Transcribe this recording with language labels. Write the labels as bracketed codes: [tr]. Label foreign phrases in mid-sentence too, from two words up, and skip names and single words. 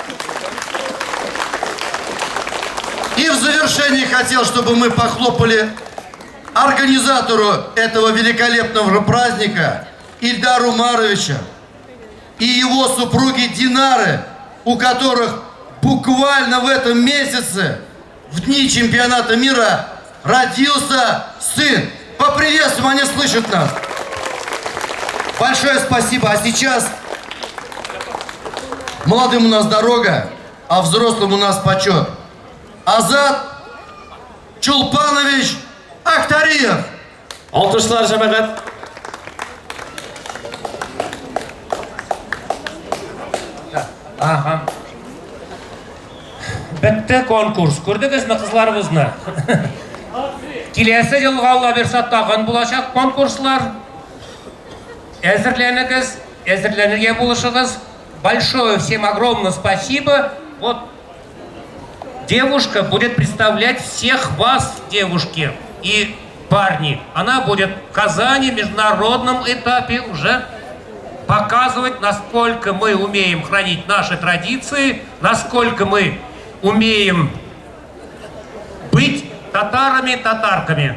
[ru] И в завершении хотел, чтобы мы похлопали организатору этого великолепного праздника Ильдару Маровича и его супруги Динары, у которых буквально в этом месяце, в дни чемпионата мира, родился сын. Поприветствуем, они слышат нас. Большое спасибо. А сейчас молодым у нас дорога, а взрослым у нас почет. Азат Чулпанович Ахтариев. [crh] Alkışlar cemaat. [ru] Ага. [tt] Бітті конкурс. Көрдіңізме қызларымызны? Келесі жылға Алла берса тағын болашақ конкурслар. Әзірленуге болышыңыз. [ru] Большое всем огромное спасибо. Вот девушка будет представлять всех вас, девушки и парни. Она будет в Казани в международном этапе уже показывать, насколько мы умеем хранить наши традиции, насколько мы умеем быть татарами, татарками.